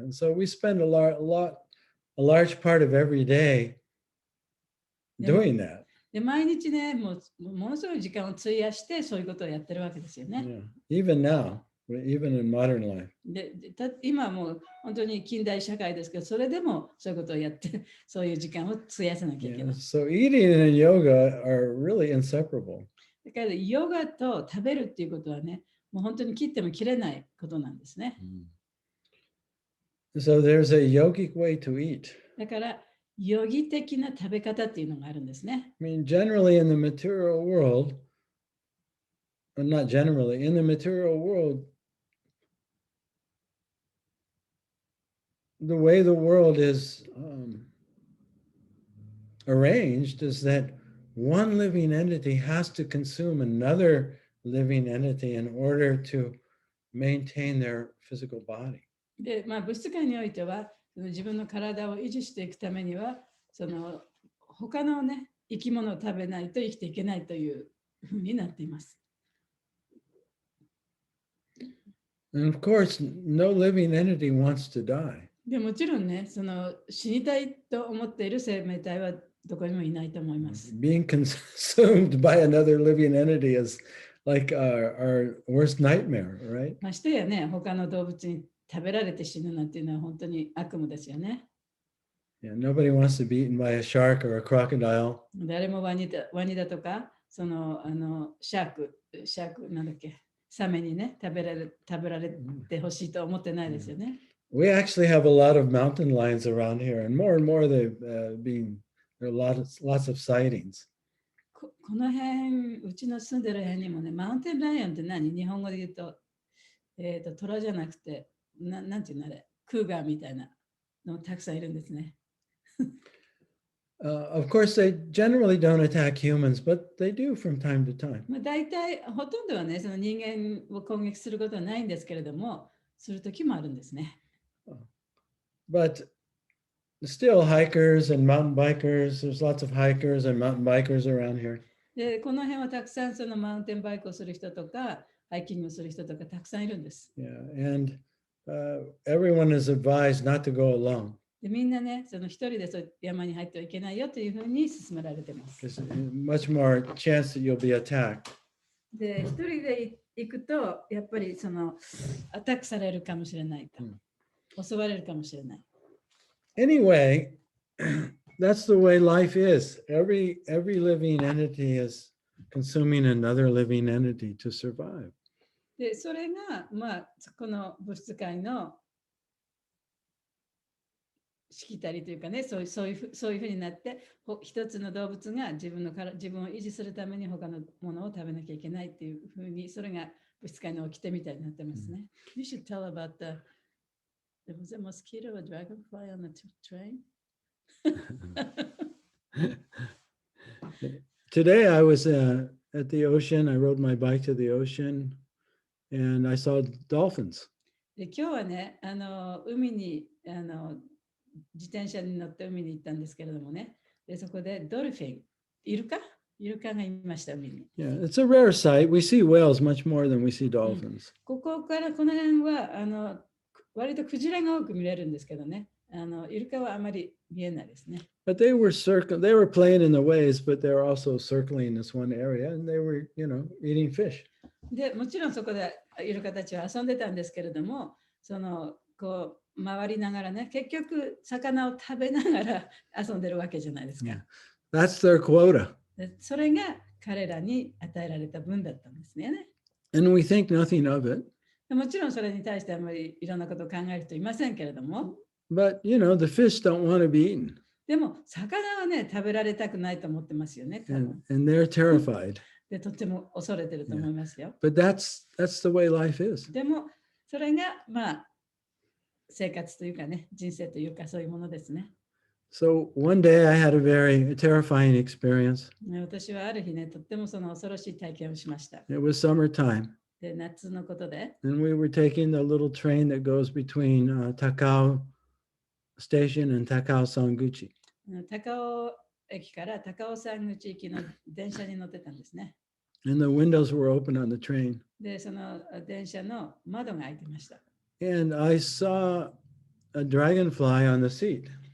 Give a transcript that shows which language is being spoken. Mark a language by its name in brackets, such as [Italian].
[English] And so we spend a large part of every day doing that. [Japanese] で、毎日ね、ものすごい時間を費やして、そういうことをやってるわけですよね。 [English] Yeah. Even now, even in modern life. [Japanese] で、今はもう本当に近代社会ですけど、それでもそういうことをやって、そういう時間を費やさなきゃいけ [English] Yeah. [Japanese] ない。 [English] So eating and yoga are really inseparable. [Japanese] だから、ヨガと食べるっていうことはね、もう本当に切っても切れないことなんですね。 [English] So there's a yogic way to eat. [Japanese] だから、ヨギ的な食べ方っていうのがあるんですね。 [English] I mean, generally in the material world, or not generally, in the material world, the way the world is arranged is that one living entity has to consume another living entity in order to maintain their physical body. [Japanese] で、物質界においては、自分の体を維持していくためには、他のね、生き物を食べないと生きていけないというふうになっています。 [English] And of course, no living entity wants to die. [Japanese] でもちろんね、死にたいと思っている生命体はどこにもいないと思います。 [English] Being consumed by another living entity is like our worst nightmare, right? [Japanese] ましてやね、他の動物に食べられて死ぬなんていうのは本当に悪夢ですよね。 [English] Yeah, nobody wants to be eaten by a shark or a crocodile. [Japanese] 誰もワニだとか、シャークなんだっけ、サメにね、食べられてほしいと思ってないですよね。 [English] We actually have a lot of mountain lions around here, and more there are lots of sightings. [Japanese] この辺、うちの住んでる辺にもね、マウンテンライオンって何？日本語で言うと、虎じゃなくて、なんていうのあれ、クーガーみたいなのたくさんいるんですね。 [English] Of course, they generally don't attack humans, but they do from time to time. [Japanese] 大体、ほとんどはね、その人間を攻撃することはないんですけれども、するときもあるんですね。 [English] But still, hikers and mountain bikers, there's lots of hikers and mountain bikers around here. [Japanese] で、この辺はたくさんそのマウンテンバイクをする人とか、ハイキングをする人とかたくさんいるんです。 [English] Yeah, and everyone is advised not to go alone. [Japanese] で、みんなね、一人で山に入ってはいけないよというふうに勧められています。 [English] There's much more chance that you'll be attacked. [Japanese] で、一人で行くと、やっぱりアタックされるかもしれないと。襲われるかもしれない。 [English] Anyway, that's the way life is. Every living entity is consuming another living entity to survive. [Japanese] で、それが、この物質界のしきたりというかね、そういうふうになって、一つの動物が自分を維持するために他のものを食べなきゃいけないっていうふうに、それが物質界の掟みたいになってますね。 [English] You should tell about there was a mosquito, a dragonfly on the train. Today I was at the ocean. I rode my bike to the ocean and I saw dolphins. [Japanese] で、今日はね、海に自転車に乗って海に行ったんですけれどもね、でそこでドルフィン、イルカがいました、海に。 [English] Yeah, it's a rare sight. We see whales much more than we see dolphins. [Japanese] ここからこの辺は割とクジラが多く見れるんですけどね、イルカはあまり見えないですね。 [English] But they were playing in the waves, but they were also circling this one area and they were, eating fish. [Japanese] で、もちろんそこでイルカたちは遊んでたんですけれども、こう回りながらね、結局魚を食べながら遊んでるわけじゃないですか。 [English] Yeah. That's their quota. [Japanese] でそれが彼らに与えられた分だったんですね。 [English] And we think nothing of it. [Japanese] もちろんそれに対してあまりいろんなことを考える人いませんけれども。 [English] But, the fish don't want to be eaten. [Japanese] でも、魚はね、食べられたくないと思ってますよね。 [English] And they're terrified. [Japanese] で、とっても恐れてると思いますよ。 [English] But that's the way life is. [Japanese] でも、それが、生活というかね、人生というかそういうものですね。 [English] So one day I had a very terrifying experience. [Japanese] 私はある日ね、とっても恐ろしい体験をしました。 [English] It was summertime. [Japanese] で、夏のことで。 [English] And we were taking the little train that goes between Takao Station and Takao Sanguchi. [Japanese] 高尾駅から高尾山口行きの電車に乗ってたんですね。 [English] And the windows were open on the train. [Japanese] で、その電車の窓が開いてました。 [English] And I saw a dragonfly on the seat.